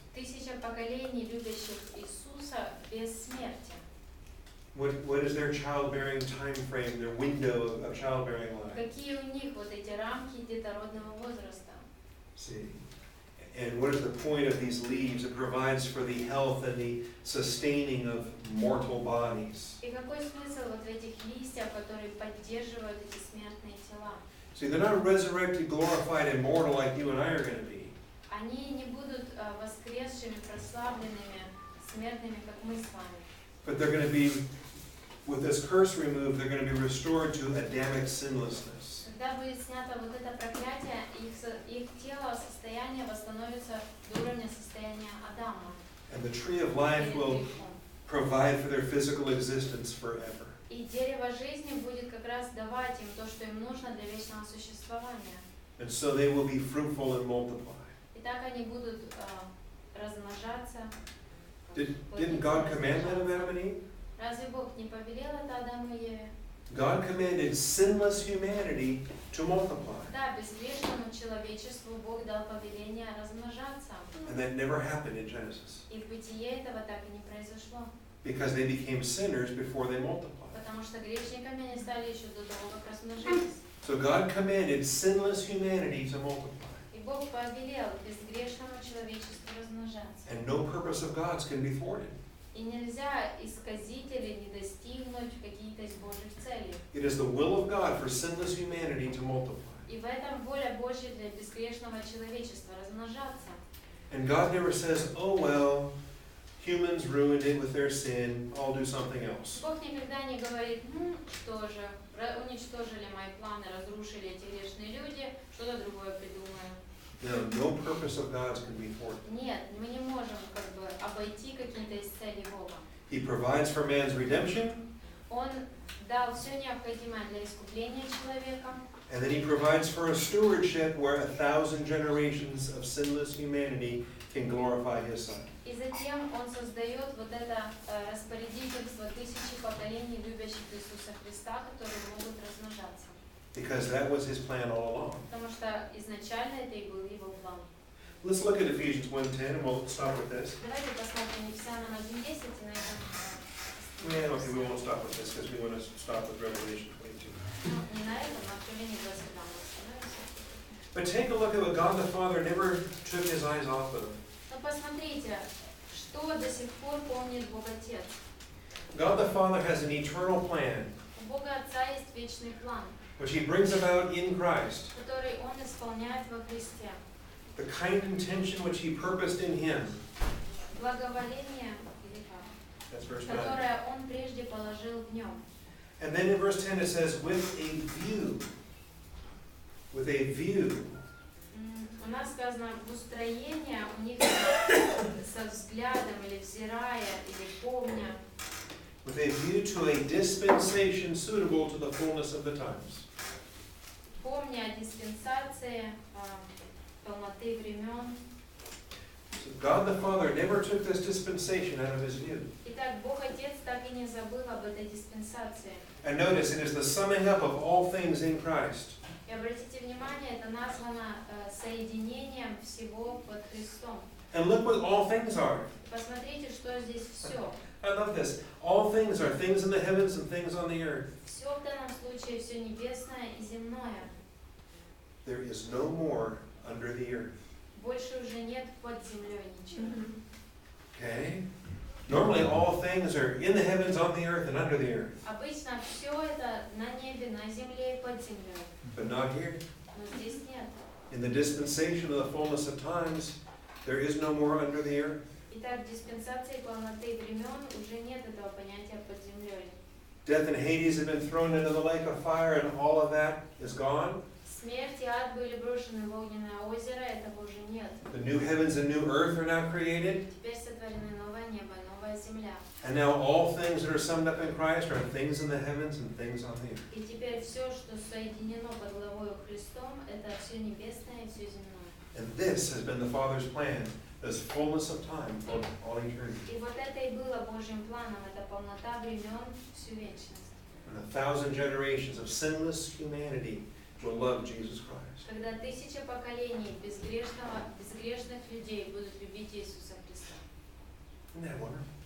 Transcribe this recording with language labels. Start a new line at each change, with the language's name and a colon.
Russian: 1000 поколений, любящих Иисуса без смерти.
English: What is their childbearing time frame, their window of childbearing life?
Russian: Какие у них вот эти рамки детородного возраста?
English: See. And what is the point of these leaves? It provides for the health and the sustaining of mortal bodies.
Russian: И какой смысл вот в этих листьях, которые поддерживают эти смертные тела?
English: See, they're not resurrected, glorified, immortal like you and I are going to be.
Russian: Они не будут воскресшими, прославленными, смертными, как мы с вами.
English: But they're going to be, with this curse removed, they're going to be restored to Adamic sinlessness.
Russian: Когда будет снято вот это проклятие, их тело, состояние восстановится до уровня состояния Адама.
English: And the tree of life will provide for their physical existence forever.
Russian: И дерево жизни будет как раз давать им то, что им нужно для вечного существования.
English: And so they will be fruitful and multiply.
Russian: И так они будут размножаться.
English: Didn't God command that of Adam and Eve?
Russian: Разве Бог не повелел это Адаму и Еве?
English: God commanded sinless humanity to multiply.
Russian: Да, безгрешному человечеству Бог дал повеление размножаться.
English: And that never happened in Genesis.
Russian: И в Бытие этого так и не произошло.
English: Because they became sinners before they multiplied.
Russian: Потому что грешниками они стали еще до того, как размножились.
English: So God commanded sinless humanity to multiply.
Russian: И Бог повелел безгрешному человечеству размножаться.
English: And no purpose of God's can be thwarted.
Russian: И нельзя исказить или не достигнуть какие-то из Божьих целей.
English: It is the will of God for sinless humanity to multiply.
Russian: И в этом воля Божья для безгрешного человечества размножаться.
English: And God never says, oh well, humans ruined it with their sin, I'll do something else.
Russian: Бог никогда не говорит, что же, уничтожили мои планы, разрушили эти грешные люди, что-то другое придумаю.
English: No purpose of God's can be thwarted.
Russian: Нет, мы не можем обойти какие-то из целей Бога.
English: He provides for man's redemption,
Russian: Он дал все необходимое для искупления человека.
English: and then he provides for a stewardship where 1,000 generations of sinless humanity can glorify his son.
Russian: И затем Он создает вот это распорядительство тысячи поколений любящих Иисуса Христа, которые могут размножаться.
English: Because that was his plan all along.
Russian: Потому что изначально это и был Его план.
English: Let's look at Ephesians 1:10 and we'll stop with this.
Russian: Давайте посмотрим Ефесянам 1:10 и на этом.
English: Yeah, okay, we won't stop with this because we want to stop with Revelation 22.
Russian: Ну, не на этом, а Откровение 22 мы остановимся.
English: But take a look at what God the Father never took his eyes off of.
Russian: Но посмотрите, что до сих пор помнит Бог Отец.
English: God the Father has an eternal plan,
Russian: У Бога Отца есть вечный план,
English: which he brings about in Christ.
Russian: который Он исполняет во Христе.
English: The kind intention which he purposed in him.
Russian: Благоволение,
English: That's verse 9.
Russian: которое Он прежде положил в Нем.
English: And then in verse 10 it says, with a view. With a view.
Russian: У нас сказано, в устроение у них со взглядом, или взирая, или помня.
English: With a view to a dispensation suitable to the fullness of the times.
Russian: Помня о диспенсации, полноты времен.
English: So God the Father never took this dispensation out of his view.
Russian: Итак, Бог Отец так и не забыл об этой диспенсации.
English: And notice, it is the summing up of all things in Christ.
Russian: И обратите внимание, это названо соединением всего под Христом.
English: And look what all things are.
Russian: Посмотрите, что здесь все.
English: I love this. All things are things in the heavens and things on the earth.
Russian: Все в данном случае, все небесное и земное.
English: There is no more under the earth.
Russian: Больше уже нет под землей ничего.
English: Okay? Normally all things are in the heavens, on the earth, and under the earth.
Russian: Обычно все это на небе, на земле и под землей.
English: But not here.
Russian: Но здесь нет.
English: In the dispensation of the fullness of times, there is no more under the earth.
Russian: Итак, в диспенсации полноты времен уже нет этого понятия под землей.
English: Death and Hades have been thrown into the lake of fire, and all of that is gone.
Russian: Смерть и ад были брошены в огненное озеро, этого уже нет.
English: The new heavens and new earth are now created.
Russian: Теперь сотворены новое небо и новая земля.
English: And now all things that are summed up in Christ are things in the heavens and things on the earth.
Russian: И теперь все, что соединено под главою Христом, это все небесное и все земное.
English: And this has been the Father's plan, this fullness of time for all eternity.
Russian: И вот это и было Божьим планом, это полнота времен, всю вечность.
English: And 1,000 generations of sinless humanity will love Jesus Christ.
Russian: Когда тысяча поколений безгрешных людей будут любить Иисуса Христа.
English: Isn't that wonderful?